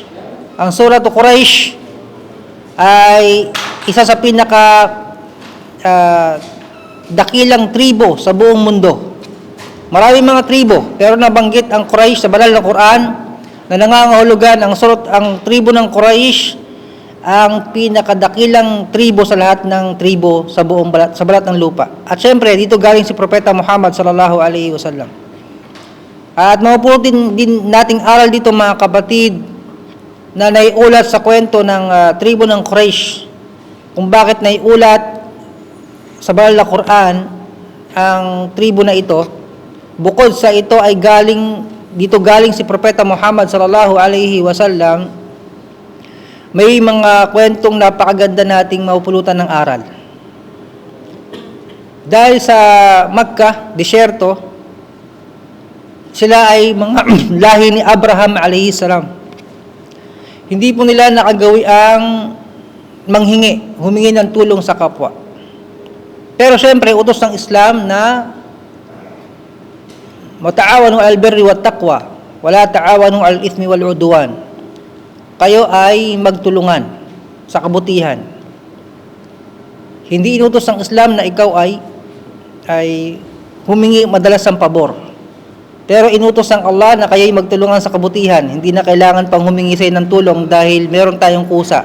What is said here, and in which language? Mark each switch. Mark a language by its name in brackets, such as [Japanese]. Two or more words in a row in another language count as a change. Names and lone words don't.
[Filipino] Ang Suratul Quraish ay isa sa dakilang tribo sa buong mundo. Maraming mga tribo, pero nabanggit ang Quraish sa banal na Quran na nangangahulugan ang tribo ng Quraish ang pinakadakilang tribo sa lahat ng tribo sa balat ng lupa. At syempre, dito galing si Propeta Muhammad [Arabic] صلى الله عليه وسلم. [Filipino] At mapupulot din nating aral dito mga kapatid na naiulat sa kwento ng tribo ng Quraysh, kung bakit naiulat sa banal na Quran ang tribo na ito. Bukod sa ito ay galing si Propeta Muhammad [Arabic] صلى الله عليه وسلم, [Filipino] may mga kwentong napakaganda nating mapupulutan ng aral. Dahil sa Makkah, disyerto, sila ay mga lahi ni Abraham [Arabic] عليه السلام. [Filipino] Hindi po nila nakagawi ang humingi ng tulong sa kapwa. Pero syempre, utos ng Islam na [Arabic] تعاونوا البر والتقوى ولا تعاونوا الإثم والعدوان. [Filipino] Kayo ay magtulungan sa kabutihan. Hindi inutos ng Islam na ikaw ay humingi madalas ng pabor. Pero inutos ng Allah na kayo ay magtulungan sa kabutihan. Hindi na kailangan pang humingi sa'yo ng tulong dahil meron tayong kusa.